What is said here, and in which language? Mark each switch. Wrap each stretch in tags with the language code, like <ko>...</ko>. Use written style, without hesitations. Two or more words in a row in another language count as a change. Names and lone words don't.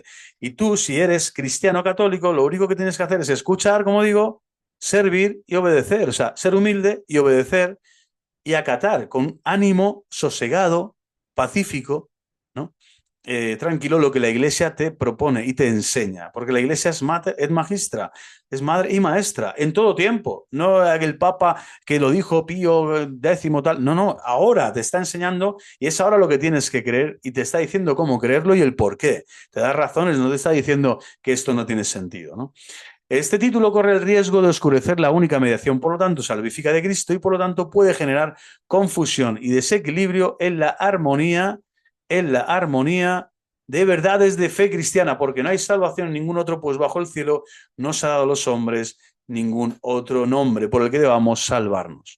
<es>Y tú, si eres cristiano católico, lo único que tienes que hacer es escuchar, como digo, servir y obedecer, o sea, ser humilde y obedecer y acatar con ánimo sosegado, pacífico, ¿no? Tranquilo, lo que la Iglesia te propone y te enseña, porque la Iglesia es</es> <la>mater et magistra,</la> <es>es madre y maestra en todo tiempo, no el Papa que lo dijo Pío X tal, no, no, ahora te está enseñando y es ahora lo que tienes que creer y te está diciendo cómo creerlo y el por qué, te da razones, no te está diciendo que esto no tiene sentido, ¿no? Este título corre el riesgo de oscurecer la única mediación, por lo tanto, salvífica de Cristo y por lo tanto puede generar confusión y desequilibrio en la armonía de verdades de fe cristiana, porque no hay salvación en ningún otro, pues bajo el cielo no se ha dado a los hombres ningún otro nombre por el que debamos salvarnos.</es>